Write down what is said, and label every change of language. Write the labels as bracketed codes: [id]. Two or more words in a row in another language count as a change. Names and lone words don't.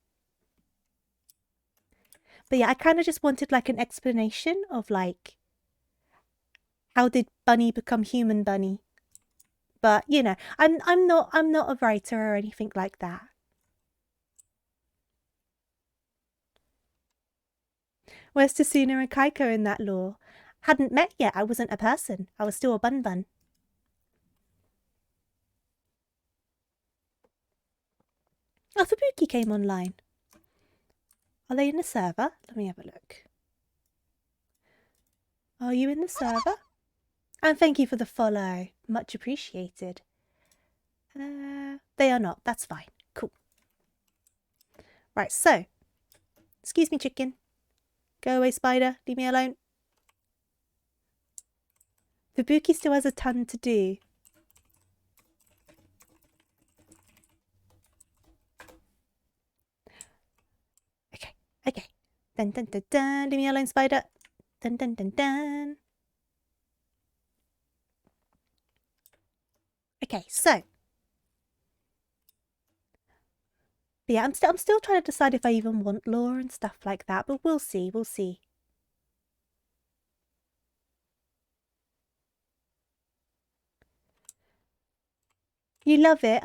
[en] But yeah, I kind of just wanted like an explanation of like, how did Bunny become human bunny? But you know, I'm not a writer or anything like that. Where's Tasuna and Kaiko in that lore? Hadn't met yet. I wasn't a person. I was still a bun bun. Oh, Fubuki came online. Are they in the server? Let me have a look. Are you in the server? And thank you for the follow. Much appreciated. They are not. That's fine. Cool. Right, so. Excuse me, chicken. Go away, spider. Leave me alone. Fubuki still has a ton to do. Okay. Dun dun dun dun. Leave me alone, spider. Dun dun dun dun. Okay, so. But yeah, I'm still trying to decide if I even want lore and stuff like that, but we'll see. We'll see. You love it?